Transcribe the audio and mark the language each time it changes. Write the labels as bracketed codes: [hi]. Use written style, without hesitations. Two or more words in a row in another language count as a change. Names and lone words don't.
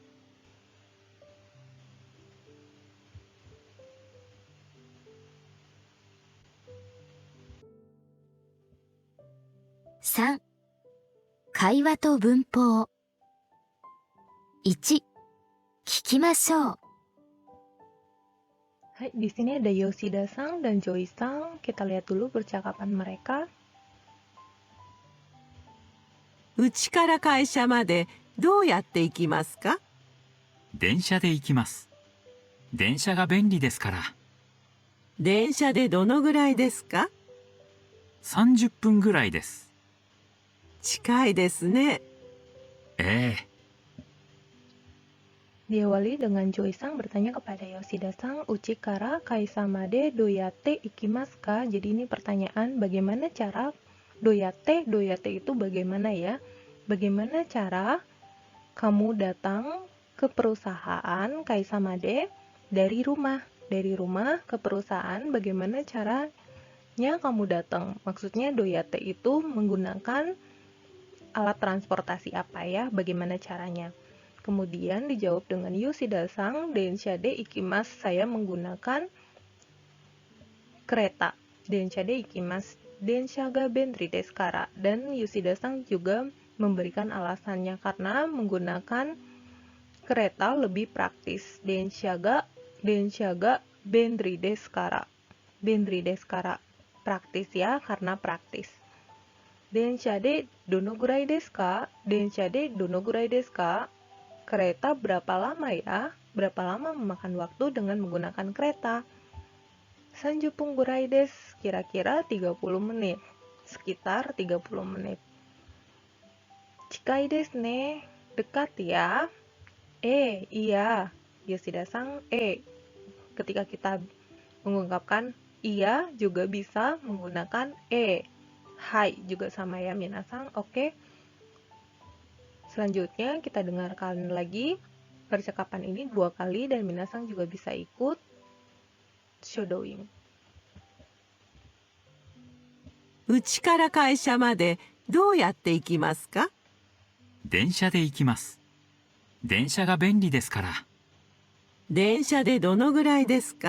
[ja] 3 会話と文法。1聞きましょう。 [id] Hai, di sini ada Yoshida-sang dan Joy-sang. Kita lihat dulu percakapan mereka. [ja] うちから会社までどうやって行きますか？電車で行きます。電車が便利ですから。電車でどのぐらいですか 30分ぐらいです。近いですね。ええ。 [id] Diawali dengan Joy-sang bertanya kepada Yoshida-sang, [ja] "うちから会社までどうやって行きますか?" [id] Jadi ini pertanyaan bagaimana cara doyate itu bagaimana ya? Bagaimana cara kamu datang ke perusahaan kaisamade dari rumah ke perusahaan, bagaimana caranya kamu datang? Maksudnya doyate itu menggunakan alat transportasi apa ya? Bagaimana caranya? Kemudian dijawab dengan Yoshida-sang, [ja] "電車で行きます." [id] Saya menggunakan kereta. [ja] "電車で行きます。電車が便利ですから." [id] Dan Yoshida-sang juga memberikan alasannya karena menggunakan kereta lebih praktis. [ja] 電車が便利ですから. 便利ですから. [id] Praktis ya, karena praktis. [ja] "電車でどのぐらいですか?" 電車でどのぐらいですか? [id] Kereta berapa lama ya? Berapa lama memakan waktu dengan menggunakan kereta? [ja] "三十分ぐらいです." [id] Kira-kira 30 menit. Sekitar 30 menit. [ja] "近いですね." [id] Dekat ya. Iya. Yoshida-sang, ketika kita mengungkapkan iya juga bisa menggunakan hai juga sama ya minasang. Oke. Selanjutnya kita dengarkan lagi percakapan ini 2 kali dan minasang juga bisa ikut shadowing. [ja] うちから会社までどうやって行きますか？電車で行きます。電車が便利ですから。電車でどのぐらいですか？